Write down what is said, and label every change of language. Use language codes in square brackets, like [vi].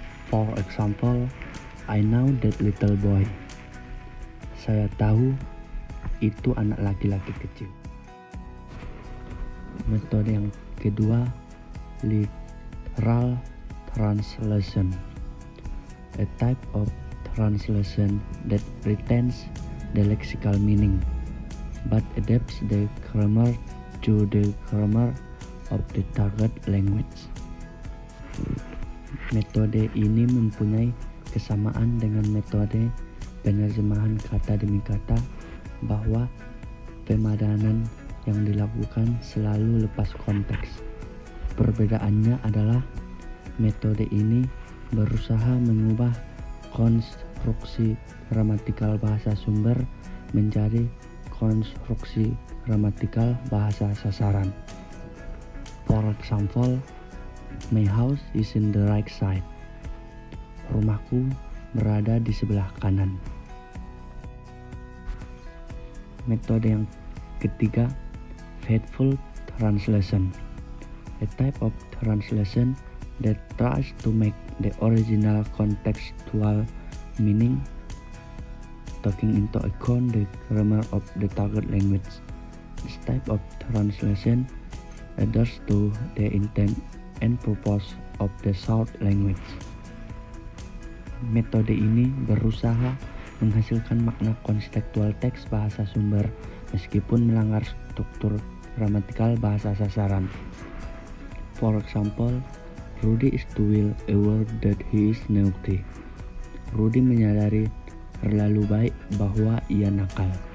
[en] For example, I know that little boy. [id] Saya tahu itu anak laki-laki kecil. Metode yang kedua, literal translation. [en] A type of translation that retains the lexical meaning but adapts the grammar to the grammar of the target language. [id] Metode ini mempunyai kesamaan dengan metode penerjemahan kata demi kata, bahwa pemadanan yang dilakukan selalu lepas konteks. Perbedaannya adalah metode ini berusaha mengubah konstruksi gramatikal bahasa sumber menjadi konstruksi gramatikal bahasa sasaran. [en] For example, my house is in the right side. [id] Rumahku berada di sebelah kanan. Metode yang ketiga, faithful translation. [en] A type of translation that tries to make the original contextual meaning, taking into account the grammar of the target language. This type of translation adheres to the intent and purpose of the source language. [id] Metode ini berusaha menghasilkan makna kontekstual teks bahasa sumber meskipun melanggar struktur gramatikal bahasa sasaran. [en] For example, Rudy is too well aware that he is naughty. [id] Rudy menyadari terlalu baik bahwa ia nakal.